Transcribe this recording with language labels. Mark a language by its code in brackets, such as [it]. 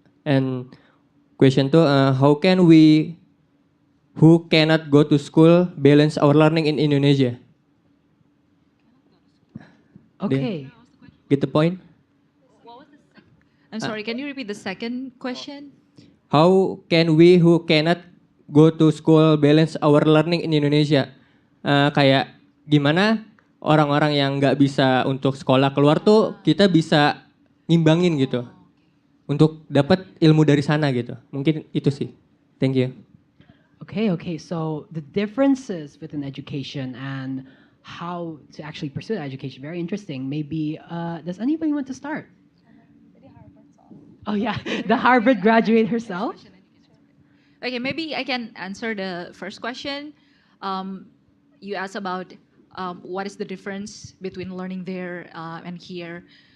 [en] And question two, how can we who cannot go to school balance our learning in Indonesia? Okay. Get the point? I'm sorry, can you repeat the second question? How can we who cannot go to school balance our learning in Indonesia? [id] Kayak gimana orang-orang yang nggak bisa untuk sekolah keluar tuh kita bisa ngimbangin gitu untuk dapat ilmu dari sana gitu. Mungkin itu sih. [en] Thank you. Okay. So the differences within education and how to actually pursue that education, very interesting. Maybe, does anybody want to start? Oh yeah, the Harvard graduate herself. Okay, maybe I can answer the first question. You asked about what is the difference between learning there and here.